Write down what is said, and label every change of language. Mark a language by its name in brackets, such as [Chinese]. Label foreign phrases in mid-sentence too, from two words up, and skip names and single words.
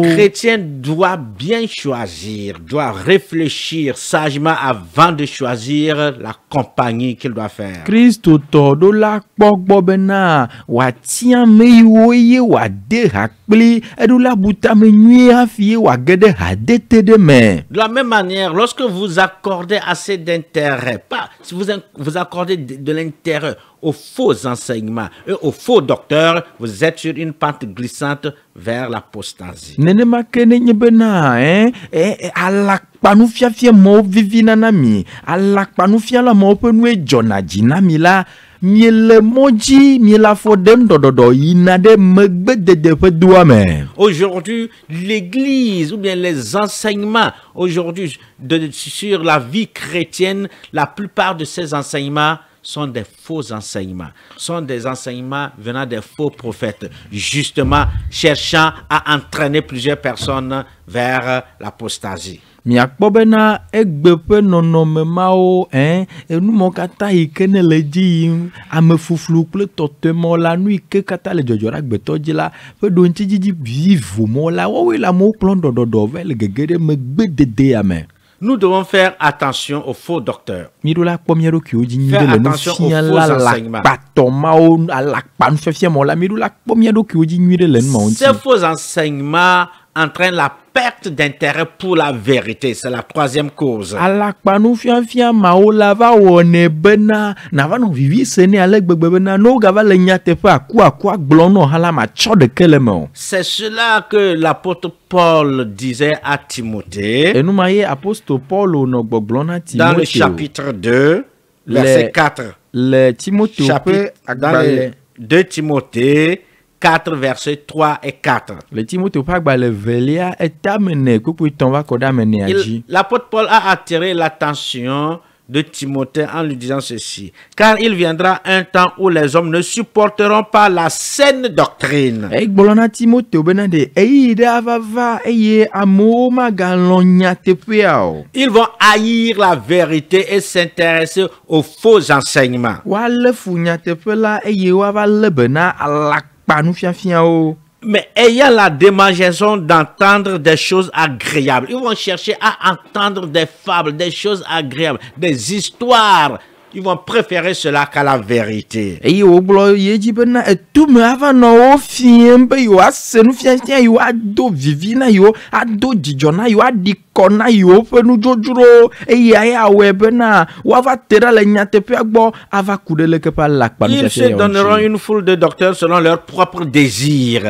[French] Le chrétien doit bien choisir, doit réfléchir sagement avant de choisir la compagnie qu'il doit faire. [Ewe] Kristotɔ ɖo la kpɔ gbɔ bena wòatia ame yiwo eye wòade ha kpli eɖo la butame nyuie hafi ye wòage ɖe hadete ɖe me. [French] De la même manière, lorsque vous accordez assez d'intérêt, pas si vous accordez de l'intérêt aux faux enseignements et aux faux docteurs, vous êtes sur une pente glissante vers l'apostasie. [Ewe] Nenema ke nenye bena alakpanufiafia mawo vivina na mi, alakpanufiala mawo ƒe nue dzɔna dzi na mi la, miele mɔ dzi, miele afɔ ɖem ɖɔɖɔɖɔ yina ɖe megbedede ƒe doa me. [French] Aujourd'hui, l'Église ou bien les enseignements aujourd'hui sur la vie chrétienne, la plupart de ces enseignements sont des faux enseignements, sont des enseignements venant des faux prophètes, justement cherchant à entraîner plusieurs personnes vers l'apostasie. [Ewe] Miakpɔ bena egbe ƒe nɔnɔme mawo enumɔ katã yi ke ne le dzi yim amefuflu kple tɔtɔemɔ la nu yi ke katã le dzɔdzɔ ɖe agbetɔ dzi la ƒe ɖoŋtsidzidzi vivo mɔ la woawoe le amewo kplɔm ɖɔɖɔɖɔ va le gege ɖe megbededea me. [French] Nous devons faire attention aux faux docteurs. [Ewe] Mi ɖo la kpɔ mia ɖokuiwo dzi nyuie [French] Faire [Ewe] le [French] attention aux [Ewe] nufiala [French] faux enseignements. [Ewe] alakpatɔ mawo alakpa nufiafia mɔ la mi ɖo la kpɔ mia ɖokuiwo dzi nyuie le numawo [French] Ces [Ewe] ŋuti. [French] faux enseignements entraînent la perte d'intérêt pour la vérité. C'est la troisième cause. [Ewe] Alakpa nufiafia mawo la va wɔnɛ bena nava nɔ vivi se ne ale gbegbe bena ne wogava le nyateƒe akuaku agblɔ nɔ hã la matsɔ ɖeke le me o. [French] C'est cela que l'apôtre Paul disait à Timothée [Ewe] Enuma ye apostole Paulo nɔ gbɔgblɔ na [French] dans le [Ewe] Timothée [French] chapitre 2, verset 4. [Ewe] le Timothée ƒe [French] Chapitre, dans [Ewe] agbalẽ [French] le 2 Timothée 4, versets 3 et 4. [Ewe] le Timothée ƒe agbalẽ velia etame ne kpukpuitɔ va kɔ ɖe ame nea dzi. [French] L'apôtre Paul a attiré l'attention de Timothée en lui disant ceci: car il viendra un temps où les hommes ne supporteront pas la saine doctrine. [Ewe] Egblɔ na Timothée bena ɖe eyi ɖe ava va eye amewo magalɔ̃ nyateƒea o. [French] Ils vont haïr la vérité et s'intéresser aux faux enseignements. [Ewe] Woalé fu nyateƒe la eye woava lé be na alakpa nufiafiawo. [French] mais ayant la démangeaison d'entendre des choses agréables. Ils vont chercher à entendre des fables, des choses agréables, des histoires. Ils vont préférer cela qu'à la vérité. [Ewe] Eye wo gblɔ ye dzi bena etume ava nɔ wo fiem be yewo ase nufiafia yewo ado vivi na yewo ado dzidzɔ na yewo aɖi kɔ na yewo ƒe nudzodzro eye ayawɔe bena woava te ɖa le nyateƒea gbɔ ava ku ɖe leke ƒe alakpa [French] Ils se donneront une foule de docteurs selon leurs propres désirs.